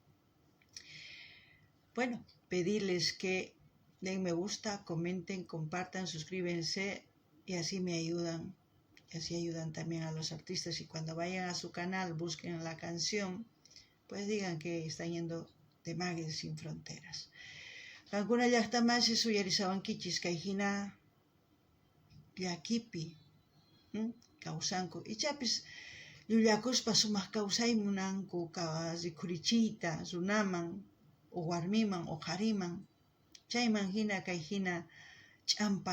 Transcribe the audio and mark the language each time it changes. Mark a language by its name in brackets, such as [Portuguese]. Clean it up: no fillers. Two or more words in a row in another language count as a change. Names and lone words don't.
[Spanish] Bueno, pedirles que den me gusta, comenten, compartan, suscríbanse y así me ayudan. Y así ayudan también a los artistas y cuando vayan a su canal, busquen la canción, pues digan que están yendo de Magues sin fronteras. [Quechua] Kankuna llaqtamansi suyarisawankichis kayhina llakipi kawsanku ichapis llullakuspa sumaq kawsaymunanku rikhurichiyta runaman o warmiman o qhariman chayman hina kay hina ch'ampa